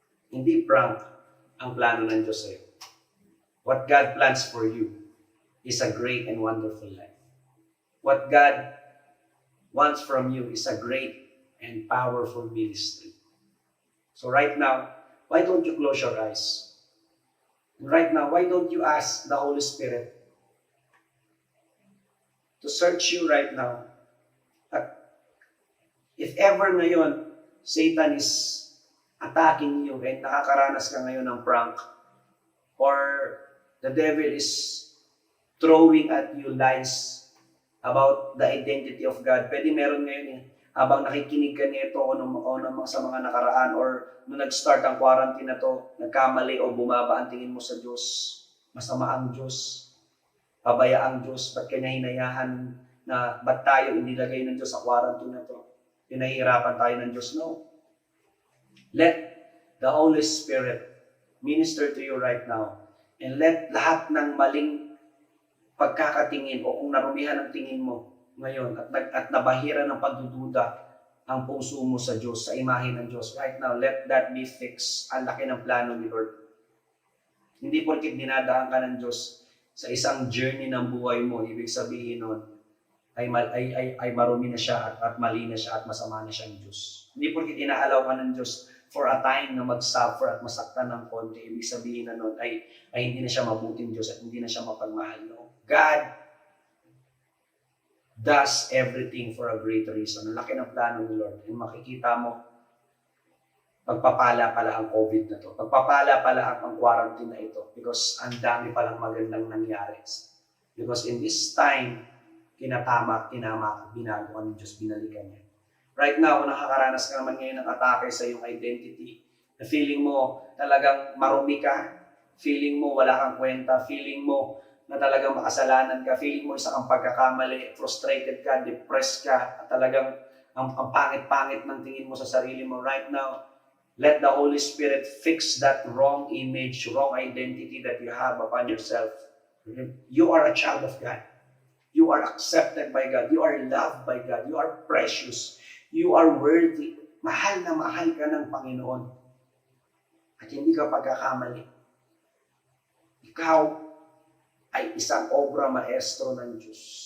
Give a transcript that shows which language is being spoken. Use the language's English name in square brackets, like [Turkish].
[Filipino] Hindi prank ang plano ng Diyos sa'yo. [English] What God plans for you is a great and wonderful life. What God wants from you is a great and powerful ministry. So right now, why don't you close your eyes? And right now, why don't you ask the Holy Spirit to search you right now? At if ever [Filipino] ngayon, [English] Satan is attacking you and [Filipino] nakakaranas ka ngayon ng prank, [English] or the devil is throwing at you lies about the identity of God. [Filipino] Pwede meron ngayon habang nakikinig ka nito o sa mga nakaraan or nung nag-start ang quarantine na to, nagkamali o bumaba ang tingin mo sa Diyos. Masama ang Diyos. Pabaya ang Diyos. Ba't kanya hinayahan na ba't tayo inilagay ng Diyos sa quarantine na to? Pinahihirapan tayo ng Diyos. [English] No. Let the Holy Spirit minister to you right now. And let [Filipino] lahat ng maling pagkakatingin o kung narumihan ang tingin mo ngayon at nabahira ng pagdududa ang puso mo sa Diyos, sa imahe ng Diyos. [English] Right now, let that be fixed. [Filipino] Ang laki ng plano ni Lord. Hindi porkit dinadaan ka ng Diyos sa isang journey ng buhay mo, ibig sabihin nun, ay marumi na siya at mali na siya at masama na siyang Diyos. Hindi porkit inaalaw ka ng Diyos [English] for a time [Filipino] na mag-suffer at masaktan ng konti, ibig sabihin na nun ay hindi na siya mabuting Diyos at hindi na siya mapagmahal. [English] No? God does everything for a great reason. [Filipino] Ang laki ng plano ni Lord. And makikita mo, pagpapala pala ang COVID na to. Pagpapala pala ang quarantine na ito. Because ang dami palang magandang nangyari. [English] Because in this time, [Filipino] kinama, binago ng Diyos, binalikan niya. Right now, kung nakakaranas ka naman ngayon ng atake sa iyong identity, na feeling mo talagang marumi ka, feeling mo wala kang kwenta, feeling mo na talagang makasalanan ka, feeling mo isa kang pagkakamali, frustrated ka, depressed ka, at talagang ang pangit-pangit ng tingin mo sa sarili mo [English] right now, let the Holy Spirit fix that wrong image, wrong identity that you have upon yourself. You are a child of God. You are accepted by God. You are loved by God. You are precious. You are worthy. [Filipino] Mahal na mahal ka ng Panginoon. At hindi ka pagkakamali. Ikaw ay isang obra maestro ng Diyos.